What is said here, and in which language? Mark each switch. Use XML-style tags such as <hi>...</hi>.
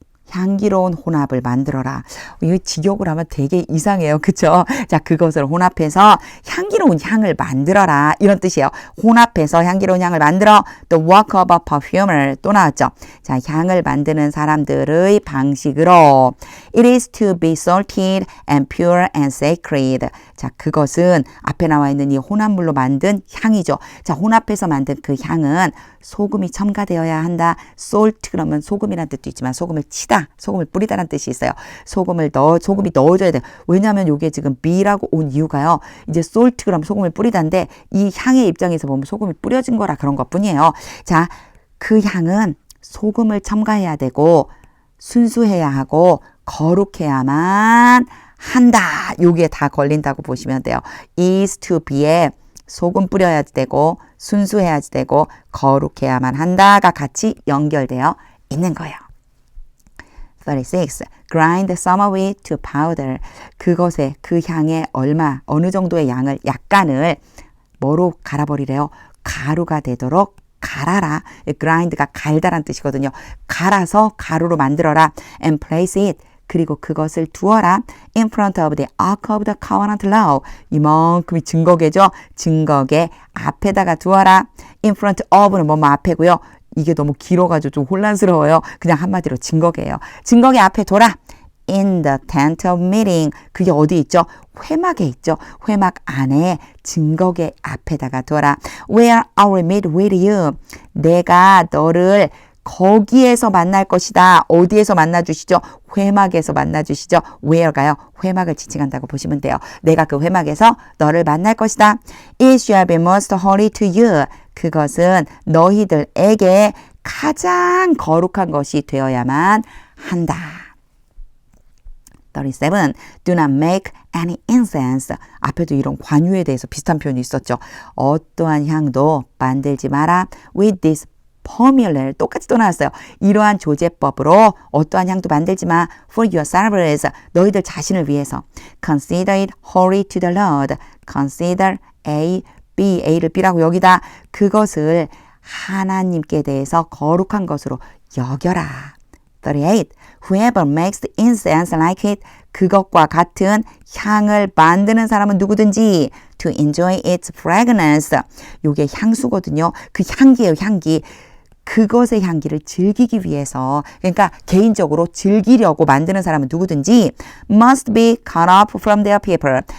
<ko>향기로운 혼합을 만들어라. 이거 직역을 하면 되게 이상해요. 그쵸? 자, 그것을 혼합해서 향기로운 향을 만들어라. 이런 뜻이에요. 혼합해서 향기로운 향을 만들어.</ko> <en>The work of a perfumer.</en> <ko>또 나왔죠. 자, 향을 만드는 사람들의 방식으로.</ko> <en>It is to be salted and pure and sacred.</en> <ko>자, 그것은 앞에 나와 있는 이 혼합물로 만든 향이죠. 자, 혼합해서 만든 그 향은 소금이 첨가되어야 한다. salt 그러면 소금이라는 뜻도 있지만 소금을 치다, 소금을 뿌리다라는 뜻이 있어요. 소금이 넣어줘야 돼요. 왜냐하면 이게 지금 be라고 온 이유가요. 이제 salt 그러면 소금을 뿌리다인데 이 향의 입장에서 보면 소금이 뿌려진 거라 그런 것뿐이에요. 자, 그 향은 소금을 첨가해야 되고 순수해야 하고 거룩해야만 한다. 요게 다 걸린다고 보시면 돼요. is to be에 소금 뿌려야 되고 순수해야 되고 거룩해야만 한다가 같이 연결되어 있는 거예요. 36.</ko> <en>Grind summer wheat to powder.</en> <ko>그것의 그 향의 어느 정도의 양을 약간을 뭐로 갈아버리래요? 가루가 되도록 갈아라. grind가 갈다란 뜻이거든요. 갈아서 가루로 만들어라.</ko> <en>and place it.</en> <ko>그리고 그것을 두어라.</ko> <en>in front of the ark of the covenant law.</en> <ko>이만큼이 증거계죠. 증거계 앞에다가 두어라. in front of는 뭐뭐 앞에고요. 이게 너무 길어가지고 좀 혼란스러워요. 그냥 한마디로 증거계예요. 증거계 앞에 둬라.</ko> <en>in the tent of meeting.</en> <ko>그게 어디 있죠? 회막에 있죠. 회막 안에 증거계 앞에다가 둬라.</ko> <en>Where I will meet with you.</en> <ko>내가 너를 거기에서 만날 것이다. 어디에서 만나주시죠? 회막에서 만나주시죠. where가요. 회막을 지칭한다고 보시면 돼요. 내가 그 회막에서 너를 만날 것이다.</ko> <en>It shall be most holy to you.</en> <ko>그것은 너희들에게 가장 거룩한 것이 되어야만 한다.</ko> <en>37. Do not make any incense.</en> <ko>앞에도 이런 관유에 대해서 비슷한 표현이 있었죠. 어떠한 향도 만들지 마라.</ko> <en>With this formula.</en> <ko>똑같이 또 나왔어요. 이러한 조제법으로 어떠한 향도 만들지 마.</ko> <en>For yourselves.</en> <ko>너희들 자신을 위해서.</ko> <en>Consider it holy to the Lord. Consider A, B,</en> <ko>A를 B라고 여기다. 그것을 하나님께 대해서 거룩한 것으로 여겨라. 38.</ko> <en>Whoever makes the incense like it.</en> <ko>그것과 같은 향을 만드는 사람은 누구든지</ko> <en>to enjoy its fragrance.</en> <ko>요게 향수거든요. 그 향기예요, 향기. 그것의 향기를 즐기기 위해서, 그러니까 개인적으로 즐기려고 만드는 사람은 누구든지</ko> <en>must be cut off from their people.</en>